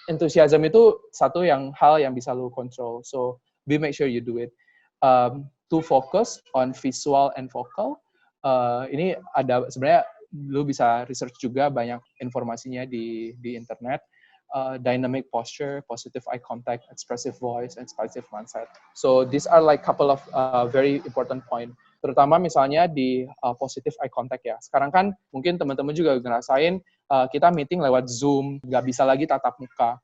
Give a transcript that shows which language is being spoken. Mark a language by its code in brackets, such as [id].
[id] Enthusiasm itu satu hal yang bisa lu control. [en] So make sure you do it. To focus on visual and vocal. [id] Ini ada sebenarnya lu bisa research juga banyak informasinya di internet. [en] Dynamic posture, positive eye contact, expressive voice, and expressive mindset. So these are like couple of very important point. [id] Terutama misalnya di positive eye contact ya. Sekarang kan mungkin teman-teman juga ngerasain kita meeting lewat Zoom, nggak bisa lagi tatap muka.